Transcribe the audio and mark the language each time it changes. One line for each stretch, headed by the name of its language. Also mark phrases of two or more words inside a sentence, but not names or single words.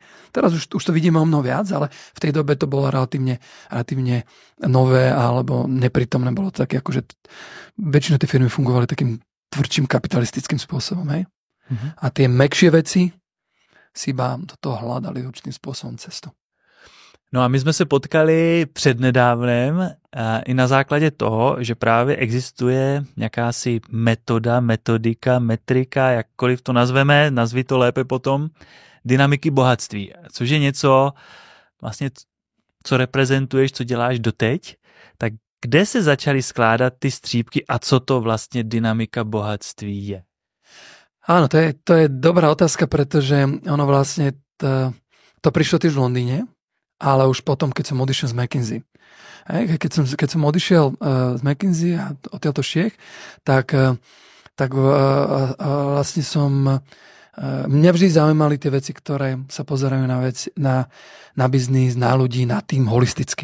Slovak: Teraz už to vidíme o mnoho viac, ale v tej dobe to bolo relatívne nové alebo neprítomné. Bolo to také, akože väčšina tie firmy fungovali takým tvrdším kapitalistickým spôsobom. Hej? A tie mäkšie veci si iba do toho hľadali určitým spôsobom cestu.
Czech: No a my jsme se potkali přednedávnem i na základě toho, že právě existuje jakási metodika, metrika, jakkoliv to nazveme, nazvi to lépe potom, dynamiky bohatství, což je něco vlastně, co reprezentuješ, co děláš doteď, tak kde se začaly skládat ty střípky a co to vlastně dynamika bohatství je?
Slovak: Áno, to je dobrá otázka, pretože ono vlastne to prišlo tiež v Londýne, ale už potom, keď som odišiel z McKinsey. Keď som odišiel z McKinsey a odtiaľto Čiech, tak vlastne mňa vždy zaujímali tie veci, ktoré sa pozerajú na biznis, na ľudí, na tým holisticky.